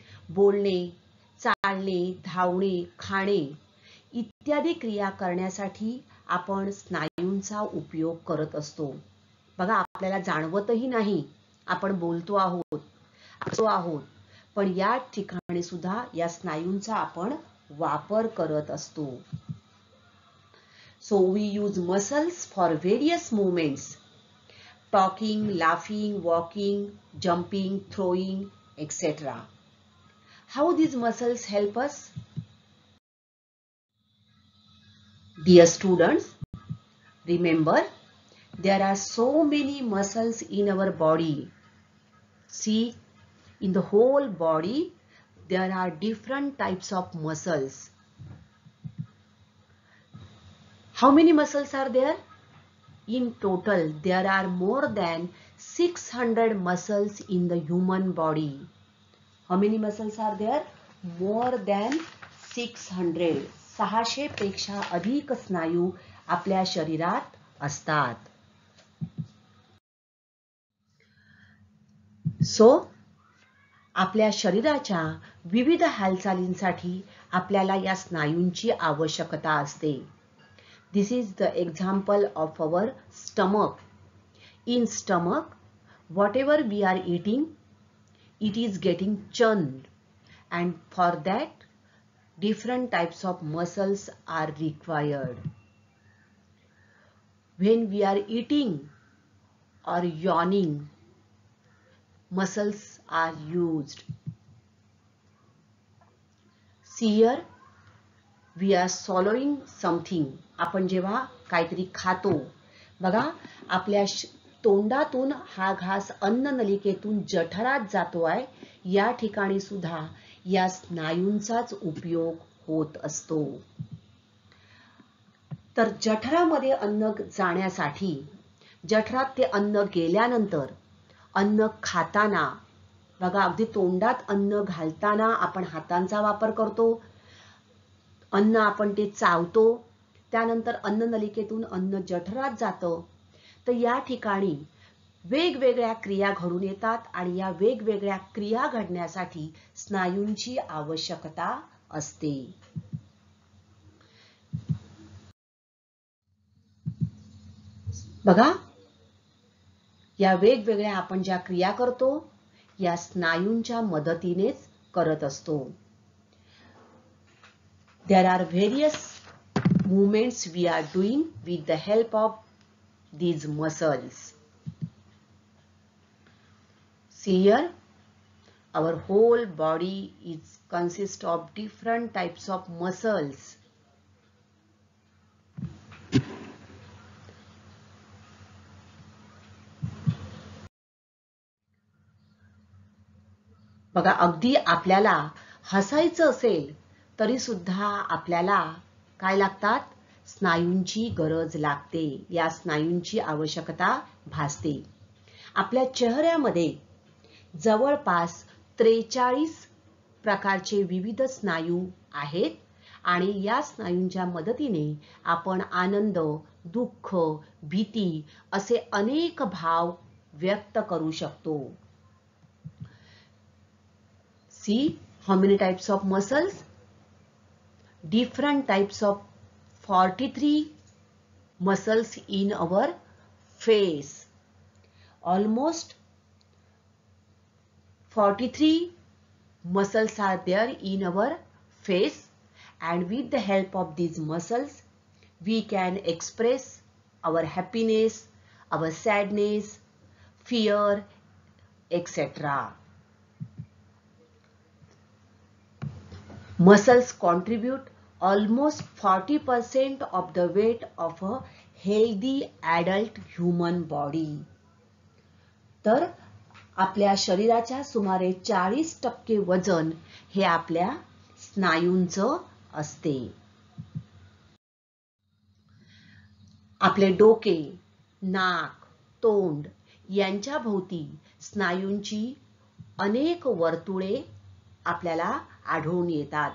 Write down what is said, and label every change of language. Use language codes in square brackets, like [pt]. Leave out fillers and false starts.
[mr] बोलणे, चालणे, धावणे, खाणे इत्यादी क्रिया करण्यासाठी आपण स्नायूंचा उपयोग करत असतो. बघा, आपल्याला जाणवतही नाही आपण बोलतो आहोत, पण या ठिकाणी सुद्धा या स्नायूंचा आपण वापर करत असतो. [en] So we use muscles for various movements: talking, laughing, walking, jumping, throwing, etc. How these muscles help us? Dear students, remember there are so many muscles in our body. See, in the whole body there are different types of muscles. How many muscles are there? In total, there are more than 600 muscles in the human body. How many muscles are there? More than 600. [mr] 600 पेक्षा अधिक स्नायू आपल्या शरीरात असतात. So आपल्या शरीराच्या विविध हालचालींसाठी आपल्याला या स्नायूंची आवश्यकता असते. [en] This is the example of our stomach. In stomach, whatever we are eating, it is getting churned, and for that different types of muscles are required. When we are eating or yawning, muscles are used. See here, we are swallowing something. [mr] आपण जेव्हा काहीतरी खातो, बघा, आपल्या तोंडातून हा घास अन्न नलिकेतून जठरात जातो आहे. या ठिकाणी सुद्धा या स्नायूंचाच उपयोग होत असतो. तर जठरामध्ये अन्न जाण्यासाठी, जठरात ते अन्न गेल्यानंतर अन्न खाताना बघा, अगदी तोंडात अन्न घालताना आपण हातांचा वापर करतो, अन्न आपण ते चावतो, त्यानंतर अन्ननलिकेतून अन्न जठरात जातं. तर या ठिकाणी वेगवेगळ्या क्रिया घडून येतात आणि या वेगवेगळ्या क्रिया घडण्यासाठी स्नायूंची आवश्यकता असते. बघा, या वेगवेगळ्या आपण ज्या क्रिया करतो या स्नायूंच्या मदतीनेच करत असतो. [en] There are various movements we are doing with the help of these muscles. See here, our whole body is consists of different types of muscles. [mr] बघा, अगदी आपल्याला हसायचं असेल तरी सुद्धा आपल्याला काय लागतात? स्नायूंची गरज लागते. या स्नायूंची आवश्यकता भासते. आपल्या चेहऱ्यामध्ये जवळपास 43 प्रकारचे विविध स्नायू आहेत आणि या स्नायूंच्या मदतीने आपण आनंद, दुःख, भीती असे अनेक भाव व्यक्त करू शकतो. [en] See how many types of muscles? Different types of 43 muscles in our face. Almost 43 muscles are there in our face, and with the help of these muscles we can express our happiness, our sadness, fear, etc. Muscles contribute almost 40% of the weight of a healthy adult human body. [mr] तर आपल्या शरीराच्या सुमारे 40% वजन हे आपल्या स्नायूंचं असते. आपले डोके, नाक, तोंड यांच्या भोवती स्नायूंची अनेक वर्तुळे आपल्याला आढळून येतात.